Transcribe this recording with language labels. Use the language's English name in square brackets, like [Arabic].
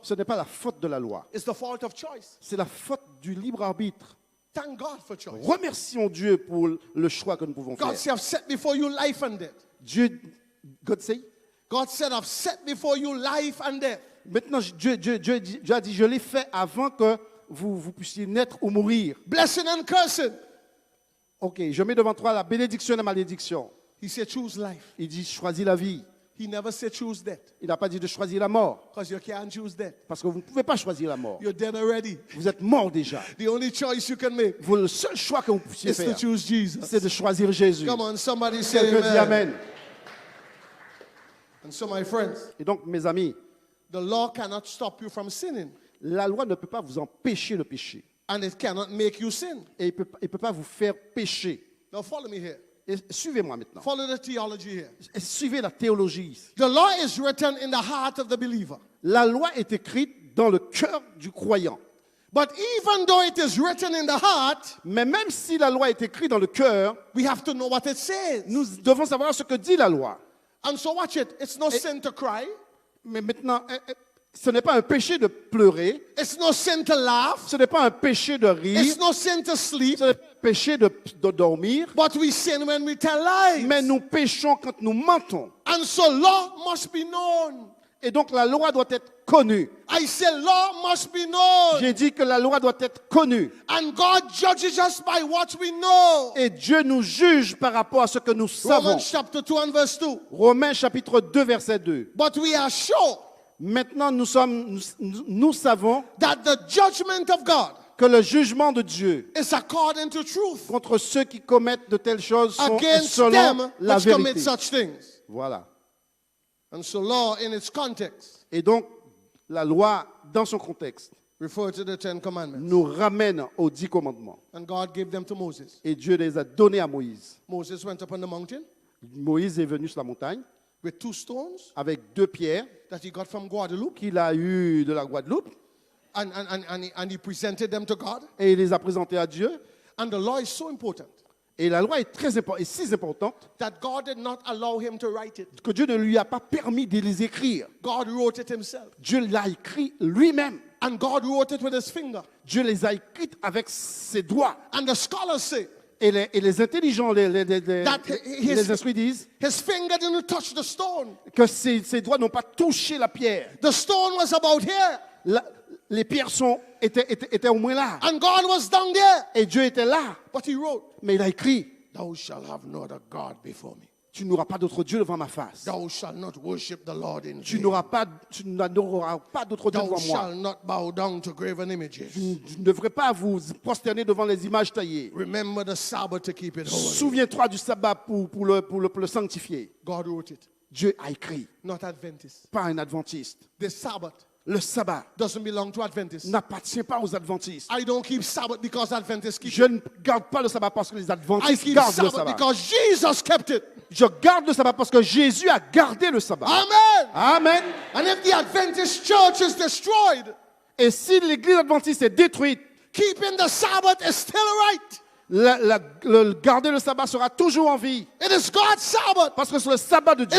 [French] Ce n'est pas la faute de la loi. [English] It's the fault of choice. [French] C'est la faute du libre arbitre. [English] Thank God for choice. [French] Remercions Dieu pour le choix que nous pouvons [English] God said, I've set before you life and death. [French] Dieu, [English] God say, God said, I've set before you life and death. [French] maintenant Dieu a dit, je l'ai fait avant que vous puissiez naître ou mourir. [English] Blessing and cursing. [French] Ok, je mets devant toi la bénédiction et la malédiction. [English] He said, choose life. [French] Il dit, choisis la vie. [English] He never said choose death [French] Il n'a pas dit de choisir la mort. [English] because you can't choose death. [French] Parce que vous ne pouvez pas choisir la mort. [English] You're dead already. [French] Vous êtes mort déjà. [English] The only choice you can make [French] Le seul choix que vous puissiez [English] is to [French] faire, [English] choose Jesus. [French] c'est de choisir Jésus. [English] Come on, somebody say [French] Quelqu'un dit [English] amen. Amen. And so, my friends, [French] Et donc, mes amis, [English] the law cannot stop you from sinning, [French] la loi ne peut pas vous empêcher de pécher. [English] and it cannot make you sin. [French] Et il ne peut pas vous faire pécher. [English] Now, follow me here. [French] Et suivez-moi maintenant. [English] Follow the theology here. [French] Et suivez la théologie ici. [English] The law is written in the heart of the believer. [French] La loi est écrite dans le cœur du croyant. [English] But even though it is written in the heart, [French] Mais même si la loi est écrite dans le cœur, [English] we have to know what it says. [French] nous devons savoir ce que dit la loi. [English] And so, watch it. It's no sin to cry. [French] Mais maintenant, ce n'est pas un péché de pleurer. [English] It's no sin to laugh. [French] Ce n'est pas un péché de rire. [English] It's no sin to sleep. [French] Ce n'est pas un péché de dormir. [English] But we sin when we tell lies. [French] Mais nous péchons quand nous mentons. [English] And so, law must be known. [French] Et donc la loi doit être connue. [English] I say law must be known. [French] J'ai dit que la loi doit être connue. [English] And God judges us by what we know. [French] Et Dieu nous juge par rapport à ce que nous savons. [English] Romans chapter 2 and verse 2. [French] Romains chapitre 2 verset 2. [English] But we are sure [French] Maintenant nous savons [English] that the judgment of God [French] que le jugement de Dieu [English] is according to truth [French] contre ceux qui commettent de telles choses sont [English] against [French] selon [English] them [French] la [English] which commit [French] vérité. [English] such things. [French] Voilà. [English] And so law in its context [French] Et donc la loi dans son contexte [English] refer to the Ten Commandments. [French] nous ramène aux 10 commandements. [English] And God gave them to Moses. [French] Et Dieu les a donnés à Moïse. [English] Moses went up on the mountain [French] Moïse est venu sur la montagne [English] with 2 stones [French] avec 2 pierres [English] that he got from Guadeloupe. [French] qu'il a eues de la Guadeloupe [English] And he presented them to God. [French] et il les a présentées à Dieu. [English] And the law is so important [French] Et la loi est est si importante [English] that God did not allow him to write it. [French] que Dieu ne lui a pas permis de les écrire. [English] God wrote it himself. [French] Dieu l'a écrit lui-même. [English] And God wrote it with his finger. [French] Dieu les a écrites avec ses doigts. [English] And the scholars say [French] Et les intelligents, les [English] his [French] esprits disent [English] finger didn't touch the stone. [French] que ses doigts n'ont pas touché la pierre. [English] The stone was about here. [French] Les pierres étaient au moins là. [English] And God was down there. [French] Et Dieu était là. [English] But he wrote, [French] Mais il a écrit, [English] thou shalt have no other God before me. [French] tu n'auras pas d'autre Dieu devant ma face. [English] Thou shalt not worship the Lord in [French] Tu [English] vain. [French] n'auras pas d'autre Dieu [English] Thou [French] devant moi. [English] shalt not bow down to graven images. [French] Vous ne devrez pas vous prosterner devant les images taillées. [English] Remember the Sabbath to keep it holy. [French] Souviens-toi du sabbat pour le sanctifier. [English] God wrote it, [French] Dieu a écrit, [English] not Adventists. [French] pas un adventiste. [English] The Sabbath [French] Le sabbat [English] doesn't belong to Adventists. [French] n'appartient pas aux adventistes. [English] I don't keep Sabbath because Adventists keep [French] Je [English] it. [French] ne garde pas le sabbat parce que les [English] I [French] adventistes [English] keep [French] gardent le [English] Sabbath [French] sabbat. [English] because Jesus kept it. [French] Je garde le sabbat parce que Jésus a gardé le sabbat. [English] Amen. Amen. And if the Adventist church is destroyed, [French] Et si l'église adventiste est détruite, [English] keeping the Sabbath is still right. [French] garder le sabbat sera toujours en vie. [English] It is God's Sabbath. [French] Parce que c'est le sabbat de Dieu.